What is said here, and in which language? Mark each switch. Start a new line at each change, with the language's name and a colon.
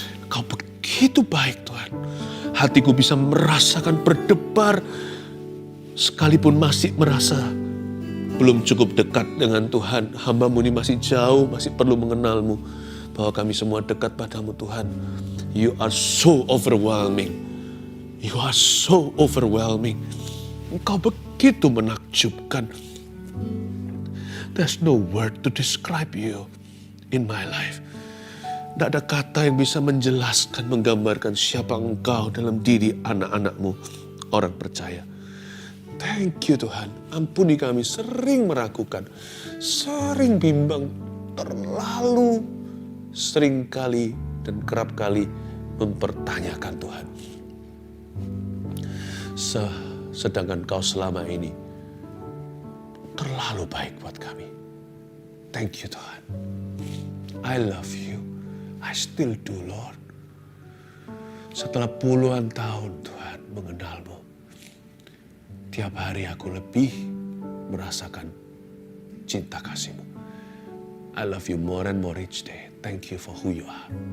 Indonesian: Kau begitu baik Tuhan. Hatiku bisa merasakan berdebar sekalipun masih merasa belum cukup dekat dengan Tuhan. Hamba-Mu ini masih jauh, masih perlu mengenal-Mu. Bahwa kami semua dekat padamu Tuhan.
English: You are so overwhelming. You are so overwhelming.
Indonesian: Engkau begitu menakjubkan.
English: There's no word to describe you in my life.
Indonesian: Tidak ada kata yang bisa menjelaskan, menggambarkan siapa Engkau dalam diri anak-anak-Mu, orang percaya.
English: Thank you
Indonesian: Tuhan. Ampuni kami sering meragukan, sering bimbang, terlalu sering kali dan kerap kali mempertanyakan Tuhan. Sedangkan Kau selama ini terlalu baik buat kami.
English: Thank you
Indonesian: Tuhan.
English: I love you. I still do Lord.
Indonesian: Setelah puluhan tahun Tuhan mengenal-Mu, tiap hari aku lebih merasakan cinta kasih-Mu.
English: I love you more and more each day. Thank you for who you are.